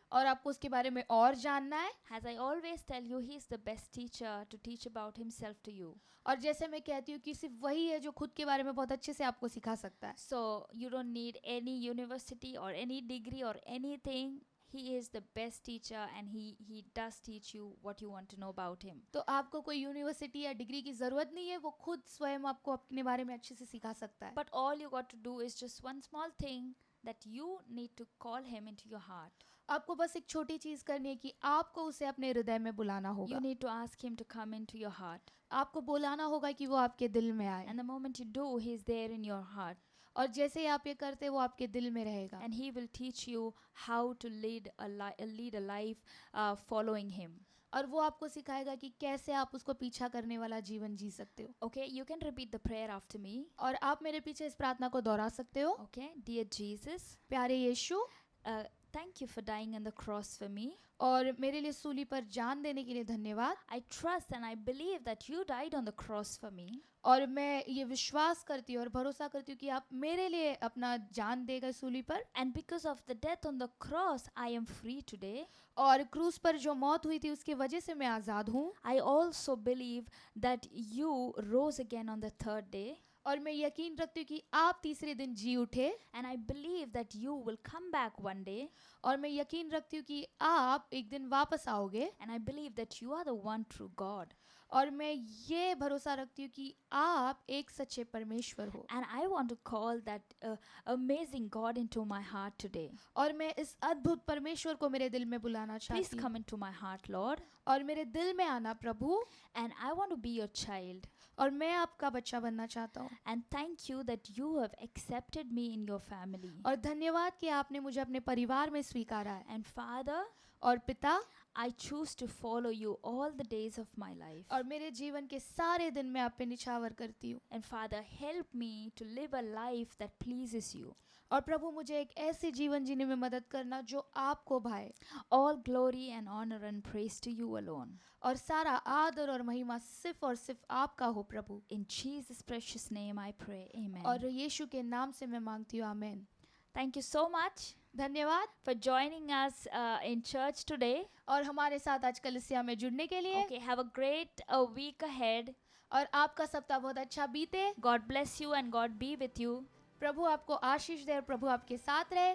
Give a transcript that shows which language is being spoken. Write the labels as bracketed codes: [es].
[hi] और आपको उसके बारे में और जानना है. [en] As I always tell you, he is the best teacher to teach about himself to you. [hi] और जैसे मैं कहती हूँ कि सिर्फ वही है जो खुद के बारे में बहुत अच्छे से आपको सिखा सकता है. [en] So you don't need any university or any degree or anything. He is the best teacher, and he does teach you what you want to know about him. [hi] तो आपको कोई यूनिवर्सिटी या डिग्री की ज़रूरत नहीं है, वो खुद स्वयं आपको अपने बारे में अच्छे से सिखा सकता है. [en] But all you got to do is just one small thing, that you need to call him into your heart. [hi] आपको बस एक छोटी चीज़ करनी है कि आपको उसे अपने हृदय में बुलाना [en] You [hi] होगा. [en] need to ask him to come into your heart. [hi] आपको बुलाना होगा कि वो आपके दिल में आए. [en] And the moment you do, he is there in your heart. [hi] और जैसे ही आप ये करते वो आपके दिल में रहेगा. [en] And he will teach you how to lead a life following him. [hi] और वो आपको सिखाएगा कि कैसे आप उसको पीछा करने वाला जीवन जी सकते हो. [en] Okay, you can repeat the prayer after me. [hi] और आप मेरे पीछे इस प्रार्थना को दोहरा सकते हो. [en] Okay, dear Jesus, [hi] प्यारे यीशु, [en] thank you for dying on the cross for me. [hi] और मेरे लिए सूली पर जान देने के लिए धन्यवाद. [en] I trust and I believe that you died on the cross for me. [hi] और मैं ये विश्वास करती हूँ और भरोसा करती हूँ कि आप मेरे लिए अपना जान देगा सूली पर. [en] And because of the death on the cross, I am free today. [hi] और क्रूस पर जो मौत हुई थी उसकी वजह से मैं आज़ाद हूँ. [en] I also believe that you rose again on the third day. [hi] और मैं यकीन रखती हूँ कि आप तीसरे दिन जी उठे. [en] And I believe that you will come back one day. [hi] और मैं यकीन रखती हूँ कि आप एक दिन वापस आओगे. [en] And I believe that you are the one true God. [hi] और मैं ये भरोसा रखती हूँ कि आप एक सच्चे परमेश्वर हो. [en] And I want to call that amazing God into my heart today. [hi] और मैं इस अद्भुत परमेश्वर को मेरे दिल में बुलाना [en] Please [hi] चाहती हूँ. [en] come into my heart, Lord. [hi] और मेरे दिल में आना प्रभु. [en] And I want to be your child. [hi] और मैं आपका बच्चा बनना चाहता हूँ. [en] And thank you that you have accepted me in your family. [hi] और धन्यवाद कि आपने मुझे अपने परिवार में स्वीकारा है. [en] And Father, [hi] और पिता, [en] I choose to follow you all the days of my life. [hi] और मेरे जीवन के सारे दिन मैं आप पे निछावर करती हूँ. [en] And Father, help me to live a life that pleases you. [hi] और प्रभु मुझे एक ऐसे जीवन जीने में मदद करना जो आपको भाए. [en] All glory and honor and praise to you alone. [hi] और सारा आदर और महिमा सिर्फ और सिर्फ आपका हो प्रभु. [en] In Jesus' precious name I pray. Amen. [hi] और यीशु के नाम से मैं मांगती हूँ. आमीन. [en] Thank you so much [hi] धन्यवाद [en] for joining us in church today. [hi] और हमारे साथ आज कलीसिया में जुड़ने के लिए. [en] Okay, have a great week ahead. [hi] और आपका सप्ताह बहुत अच्छा बीते. [en] God bless you and God be with you. [hi] प्रभु आपको आशीष दे और प्रभु आपके साथ रहे.